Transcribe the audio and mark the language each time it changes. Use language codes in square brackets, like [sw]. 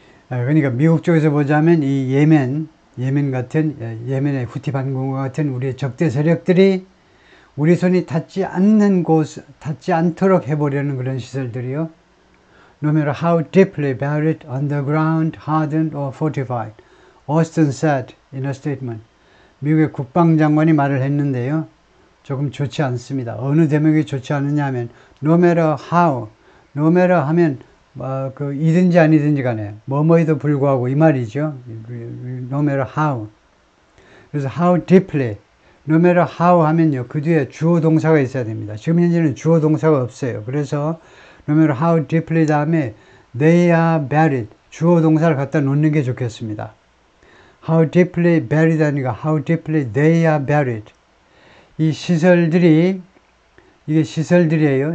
[ko] 그러니까 미국 쪽에서 보자면 이 예멘 같은, 예멘의 후티 반군과 같은 우리의 적대 세력들이 우리 손이 닿지 않도록 해보려는 그런 시설들이요. [en] No matter how deeply buried underground, hardened or fortified, Austin said in a statement. [ko] 미국의 국방장관이 말을 했는데요. 조금 좋지 않습니다. 어느 대목이 좋지 않느냐 하면 [en] no matter how, [ko] no matter 하면 이든지 아니든지 간에 뭐뭐에도 불구하고 이 말이죠. No matter how. 그래서 how deeply, no matter how 하면요 그 뒤에 주어 동사가 있어야 됩니다. 지금 현재는 주어 동사가 없어요. 그래서 [en] no matter how deeply [ko] 다음에 [en] they are buried, [ko] 주어 동사를 갖다 놓는 게 좋겠습니다. [en] How deeply buried [ko] 아니라 [en] how deeply they are buried. [ko] 이 시설들이, 이게 시설들이에요.